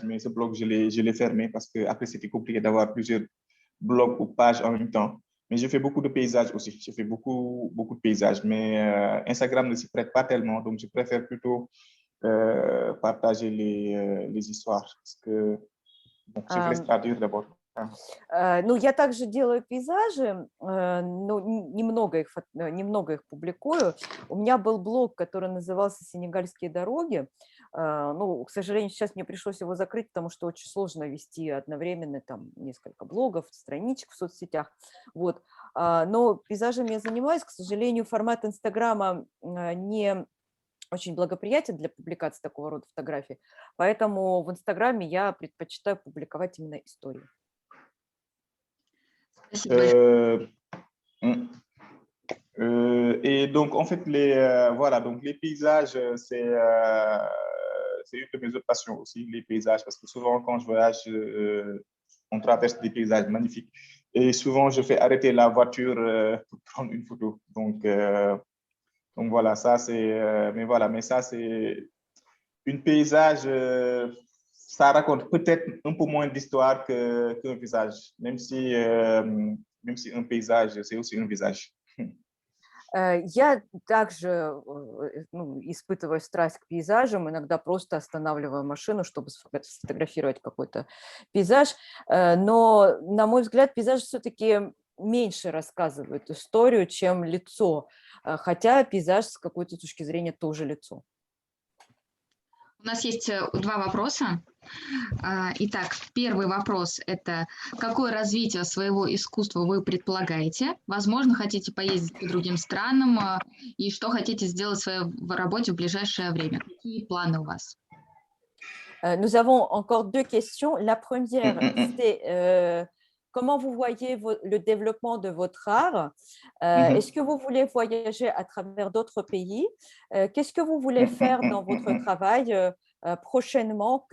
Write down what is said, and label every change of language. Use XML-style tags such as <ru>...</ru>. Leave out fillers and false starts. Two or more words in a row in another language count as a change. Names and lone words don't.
<fr>Mais ce blog, je l'ai fermé parce qu'après, c'était compliqué d'avoir plusieurs blogs ou pages en même temps. Mais je fais beaucoup de paysages aussi. Je fais beaucoup de paysages. Mais Instagram ne s'y prête pas tellement. Donc, je préfère plutôt partager les histoires. Parce que je vous laisse traduire d'abord.</fr> <ru>Ну, я также делаю пейзажи, но немного их публикую. У меня был блог, который назывался «Сенегальские дороги». Ну, к сожалению, сейчас мне пришлось его закрыть, потому что очень сложно вести одновременно там несколько блогов, страничек в соцсетях. Вот. Но пейзажами я занимаюсь. К сожалению, формат Инстаграма не очень благоприятен для публикации такого рода фотографий, поэтому в Инстаграме я предпочитаю публиковать именно истории. Спасибо большое. Mm.</ru> <fr>Et donc, en fait, voilà, donc les paysages, c'est une de mes autres passions aussi, les paysages, parce que souvent, quand je voyage, on traverse des paysages magnifiques. Et souvent, je fais arrêter la voiture pour prendre une photo. Donc voilà, ça, c'est... mais ça, c'est... Une paysage, ça raconte peut-être un peu moins d'histoire qu'un visage, même si un paysage, c'est aussi un visage.</fr> <ru>Я также испытываю страсть к пейзажам, иногда просто останавливаю машину, чтобы сфотографировать какой-то пейзаж, но, на мой взгляд, пейзажи все-таки меньше рассказывают историю, чем лицо, хотя пейзаж с какой-то точки зрения тоже лицо. У нас есть два вопроса. Итак, первый вопрос – это какое развитие своего искусства вы предполагаете? Возможно, хотите поездить по другим странам и что хотите сделать в своей работе в ближайшее время? Какие планы у вас?</ru> <fr>Nous avons encore deux questions. La première, c'est comment vous voyez le développement de votre art? Est-ce que vous voulez voyager à travers d'autres pays? Qu'est-ce que vous voulez faire dans votre travail prochainement?</fr>